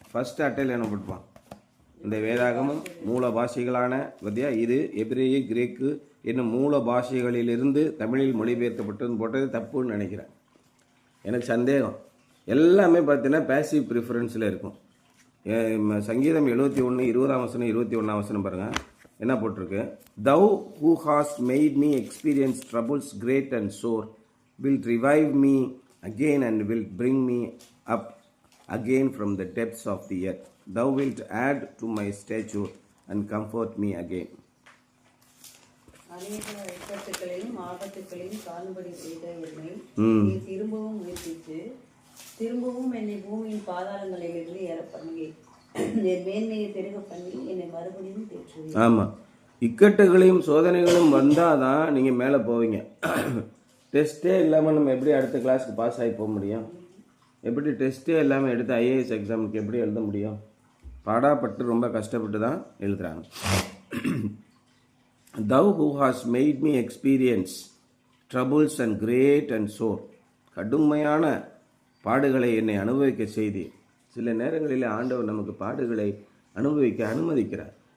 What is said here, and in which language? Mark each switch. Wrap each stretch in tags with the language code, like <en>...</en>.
<ta>First அட்டையில் என்ன போட்டிருப்பான், இந்த வேதாகமும் மூல பாஷைகளான பத்தியா இது எபிரேயு, கிரேக்கு என்னும் மூல பாஷைகளிலிருந்து தமிழில் மொழிபெயர்க்கப்பட்டதுன்னு போட்டது தப்புன்னு நினைக்கிறேன். எனக்கு சந்தேகம். எல்லாமே பார்த்தீங்கன்னா பேசிவ் ப்ரிஃபரன்ஸில் இருக்கும். சங்கீதம் 71 20 21 பாருங்கள் என்ன போட்டிருக்கு.</ta> <en>Thou who hast made me experience troubles great and sore will revive me again and will bring me up again from the depths of the earth. Thou wilt add to my stature and comfort me again.</en> <ta>அநேக இக்கட்டுகளையும் ஆபத்துகளையும் காணும்படி செய்த என்னை நீ திரும்பவும் உயிர்ப்பித்து திரும்பவும் என்னை பூமியின் பாதாளங்களிலிருந்து ஏற பண்ணி என் மேன்மையை பெருக பண்ணி என்னை மறுபடியும் தேற்றுவேன். ஆமாம், இக்கட்டுகளையும் சோதனைகளும் வந்தால் தான் நீங்கள் மேலே போவீங்க. டெஸ்ட்டே இல்லாமல் நம்ம எப்படி அடுத்த கிளாஸுக்கு பாஸ் ஆகி போக முடியும்? எப்படி டெஸ்ட்டே இல்லாமல் எடுத்து ஐஏஎஸ் எக்ஸாமுக்கு எப்படி எழுத முடியும்? பாடாப்பட்டு ரொம்ப கஷ்டப்பட்டு தான் எழுதுகிறாங்க.</ta> <en>Thou who hast made me experience troubles and great and sore.</en> <ta>கடுமையான பாடுகளை என்னை அனுபவிக்க செய்தி. சில நேரங்களில் ஆண்டவர் நமக்கு பாடுகளை அனுபவிக்க அனுமதிக்கிறார்.</ta>